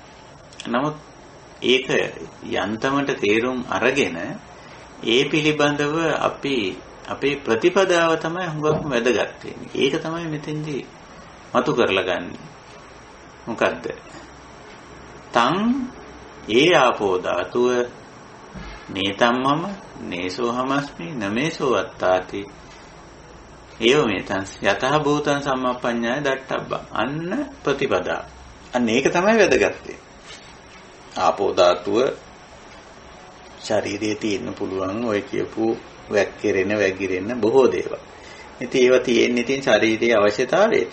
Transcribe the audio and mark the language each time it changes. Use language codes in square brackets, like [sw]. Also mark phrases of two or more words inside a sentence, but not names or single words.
[si] නමුත් ඒක යන්තමට තේරුම් අරගෙන ඒ පිළිබඳව අපේ ප්‍රතිපදාව තමයි හුඟක්ම වැදගත් වෙන්නේ. ඒක තමයි මෙතෙන්දී මතු කරලා ගන්න. මොකද්ද? [pi] තං ඒ ආපෝ ධාතුව නේතම්මම නේසෝ හමස්මි නමේසෝ අත්තාති ඒව මේතං යතහ භූතං සම්මප්පඤ්ඤාය දට්ඨබ්බා. [si] අන්න ප්‍රතිපදා. අන්න ඒක තමයි වැදගත් වෙන්නේ. ආපෝ ධාතුව ශරීරයේ තියෙන්න පුළුවන් ඔය කියපු වැක්කිරෙන වැగిරෙන බොහෝ දේවල්. ඉතින් ඒවා තියෙන්නේ ඉතින් ශරීරයේ අවශ්‍යතාවයට.